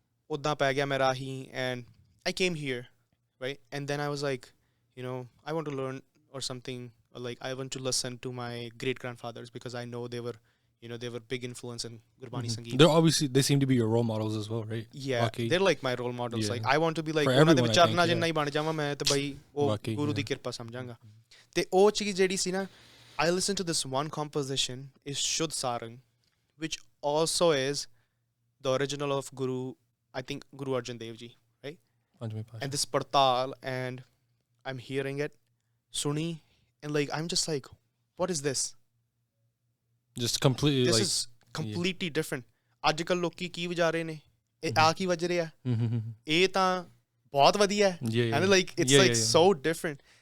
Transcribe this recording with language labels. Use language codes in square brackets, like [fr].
[pa] ਉੱਦਾਂ ਪੈ ਗਿਆ ਮੇਰਾ ਹੀ and I came here, right? [en] And then I was like, I want to learn or something, or like I want to listen to my great grandfathers because I know they were big influence in Gurbani Sangeet. They seem to be your role models as well, right? Yeah, they're like my role models. Yeah. Like I want to be like [pa] ਉਹਨਾਂ ਦੇ ਵਿਚਾਰਨਾ ਜਿੰਨਾ ਹੀ ਬਣ ਜਾਵਾਂ ਮੈਂ ਤੇ ਬਈ ਉਹ ਗੁਰੂ ਦੀ ਕਿਰਪਾ ਸਮਝਾਂਗਾ. ਤੇ ਉਹ ਚੀਜ਼ ਜਿਹੜੀ ਸੀ ਨਾ, [en] I listened to this one composition is Shuddh Sarang, which also is the original of Guru, I think Guru Arjan Dev Ji, right? And this Partal, and I'm hearing it, Suni, and like I'm just like, what is this? Just completely this is completely different. [pa] ਅੱਜ ਕੱਲ੍ਹ ਲੋਕੀ ਕੀ ਵਜਾ ਰਹੇ ਨੇ, ਇਹ ਆ ਕੀ ਵਜ ਰਿਹਾ, ਇਹ ਤਾਂ ਬਹੁਤ ਵਧੀਆ ਹੈ, [en] and like it's like so different.